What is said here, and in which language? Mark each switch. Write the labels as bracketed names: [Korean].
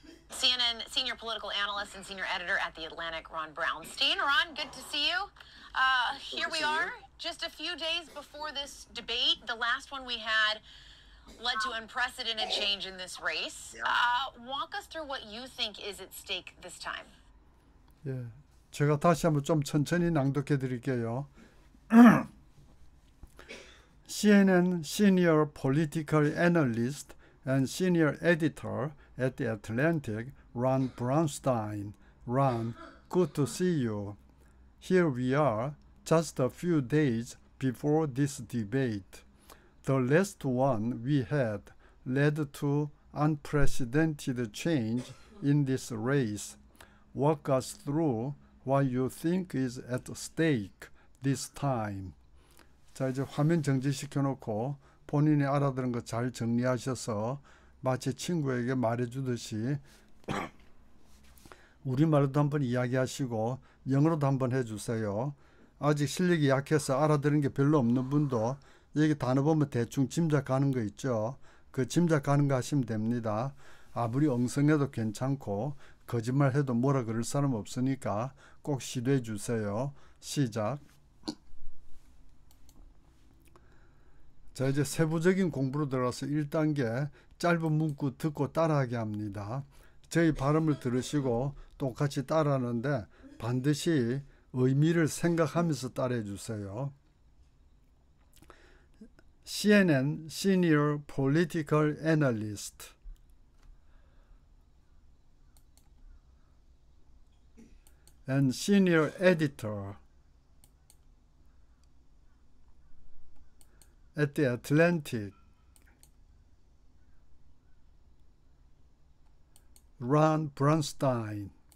[English] CNN senior political analyst and senior editor at The Atlantic, Ron Brownstein. Ron, good to see you. Here we are, just a few days before this debate. The last one we had led to unprecedented change in this race. Walk us through what you think is at stake this time. [Korean] 예, 제가 다시 한번 좀 천천히 낭독해 드릴게요. [English] CNN senior political analyst and senior editor at The Atlantic, Ron Brownstein. Ron, good to see you. Here we are, just a few days before this debate. The last one we had led to unprecedented change in this race. Walk us through what you think is at stake this time. [Korean] 자, 이제 화면 정지시켜 놓고 본인이 알아들은 거 잘 정리하셔서 마치 친구에게 말해주듯이 우리말로도 한번 이야기하시고 영어로도 한번 해주세요. 아직 실력이 약해서 알아들은 게 별로 없는 분도 여기 단어 보면 대충 짐작하는 거 있죠. 그 짐작하는 거 하시면 됩니다. 아무리 엉성해도 괜찮고 거짓말해도 뭐라 그럴 사람 없으니까 꼭 시도해 주세요. 시작. 자, 이제 세부적인 공부로 들어가서 1단계 짧은 문구 듣고 따라하게 합니다. 저희 발음을 들으시고 똑같이 따라하는데 반드시 의미를 생각하면서 따라해 주세요. [English] CNN senior political analyst and senior editor at The Atlantic, Ron Brownstein.